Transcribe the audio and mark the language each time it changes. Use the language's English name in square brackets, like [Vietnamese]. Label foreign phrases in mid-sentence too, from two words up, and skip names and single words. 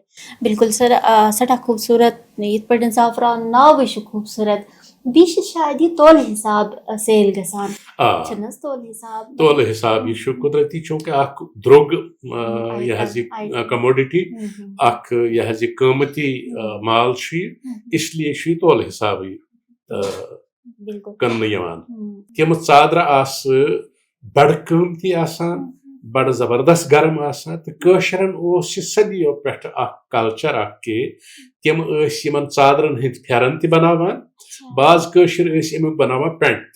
[Kashmiri] بالکل سر سٮ۪ٹھاہ خوٗبصوٗرت یِتھ پٲٹھۍ زعفران ناوٕے چھُ خوٗبصوٗرت بیٚیہِ چھِ شاید یہِ تولہٕ حِساب سیل گژھان تولہٕ حِساب یہِ چھُ قۄدرٔتی چوٗنکہِ اکھ درٛوگ یہِ کموڈٹی اکھ یہِ قۭمتی مال چھُ یہِ [Urdu] اس لیے [Kashmiri] چھُ یہِ تولہٕ حِسابٕے کٕننہٕ یِوان تِم ژادرٕ آسہٕ بڑٕ قۭمتی آسان بڑٕ زبردست گرم آسان تہٕ کٲشرٮ۪ن اوس یہِ صدیو پٮ۪ٹھٕ اکھ کلچر اکھ کہِ تِم ٲسۍ یِمن ژادرن ہٕنٛدۍ پھٮ۪رن تہِ بناوان بعض کٲشِر ٲسۍ امیُک بناوان پینٹ تہِ